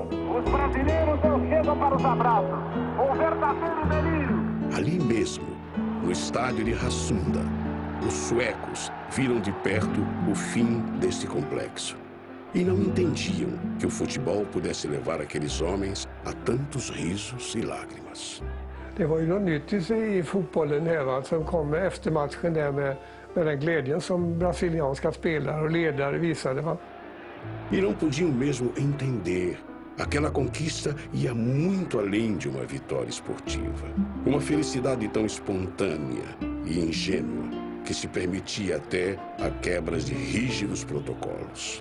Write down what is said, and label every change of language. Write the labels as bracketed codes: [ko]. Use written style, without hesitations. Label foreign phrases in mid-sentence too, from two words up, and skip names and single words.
[pt] Os brasileiros não chegam para os abraços, um verdadeiro delírio. Ali mesmo, no estádio de Rassunda, os suecos viram de perto o fim deste complexo. E não entendiam que o futebol pudesse levar aqueles homens a tantos risos e lágrimas. [sv] Det var ju något nytt i fotbollen här, va, som kom efter matchen där med den glädjen som brasilianska spelare och ledare visade. Va? [pt] E não podiam mesmo entender. Aquela conquista ia muito além de uma vitória esportiva. Uma felicidade tão espontânea e ingênua que se permitia até a quebras de rígidos protocolos.